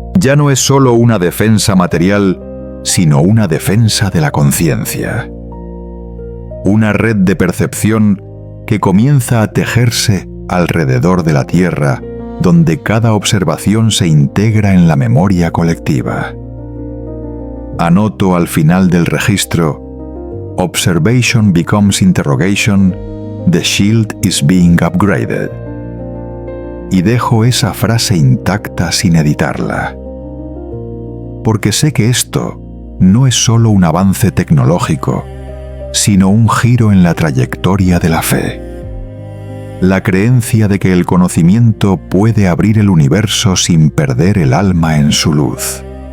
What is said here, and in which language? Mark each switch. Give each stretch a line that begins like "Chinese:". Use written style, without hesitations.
Spanish: Ya no es solo una defensa material, sino una defensa de la conciencia. Una red de percepción que comienza a tejerse alrededor de la Tierra, donde cada observación se integra en la memoria colectiva. Anoto al final del registro:
English: Observation becomes interrogation, the shield is being upgraded.
Spanish: Y dejo esa frase intacta sin editarla. Porque sé que esto no es solo un avance tecnológico, sino un giro en la trayectoria de la fe. La creencia de que el conocimiento puede abrir el universo sin perder el alma en su luz.